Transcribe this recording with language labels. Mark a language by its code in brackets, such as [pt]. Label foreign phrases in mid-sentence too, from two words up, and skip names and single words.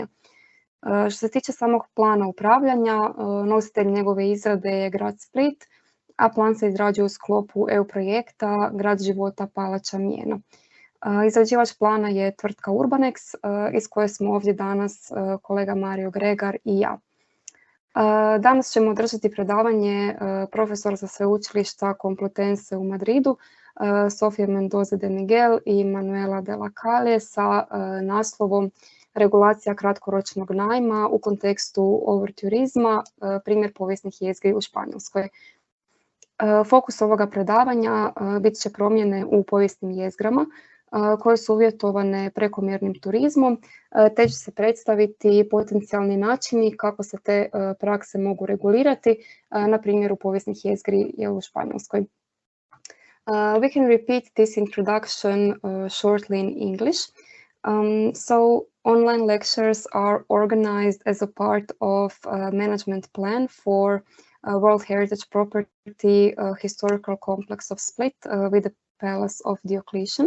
[hr] Što se tiče samog plana upravljanja, nositelj njegove izrade je grad Split, a plan se izrađuje u sklopu EU projekta Grad, života, Palača, mijena. Izrađivač plana je tvrtka Urbanex, iz koje smo ovdje danas kolega Mario Gregar i ja. Danas ćemo održati predavanje profesor sa Sveučilišta Complutense u Madridu, Sofía Mendoza de Miguel i Manuela de la Calle sa naslovom Regulacija kratkoročnog najma u kontekstu overtourisma, primjer povijesnih jezgri u Španjolskoj. Fokus ovoga predavanja bit će promjene u povijesnim jezgrama koje su uvjetovane prekomjernim turizmom, te će se predstaviti potencijalni načini kako se te prakse mogu regulirati, na primjeru povijesnih jezgri u Španjolskoj. [en] We can repeat this introduction shortly in English. So online lectures are organized as a part of a management plan for World Heritage Property Historical Complex of Split with the Palace of Diocletian.